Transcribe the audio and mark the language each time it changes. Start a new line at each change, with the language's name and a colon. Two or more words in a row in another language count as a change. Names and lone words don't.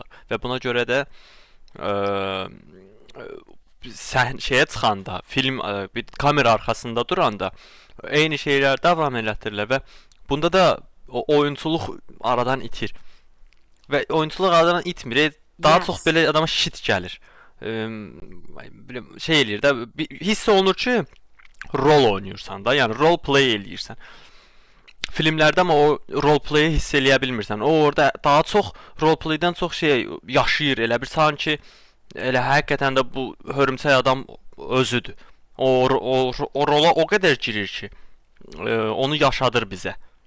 Azerbaijani: Və buna görə də şeyə çıxanda, film bir kamera arxasında duranda eyni şeylər davam elətdirilir və bunda da o oyunçuluq aradan itir. Və oyunçuluq aradan itmir. Daha çox belə adama shit gəlir. Şey eləyir də, hiss olunur ki, rol oynayırsan da, yəni
English: role play
Azerbaijani: eləyirsən. Filmlərdə amma o
English: role play-
Azerbaijani: i hiss eləyə bilmirsən. O orada daha çox
English: role play-
Azerbaijani: dən çox şey yaşayır, elə bir sanki elə həqiqətən də bu hörümçək adam özüdür. O rola o qədər girir ki, onu yaşadır bizə.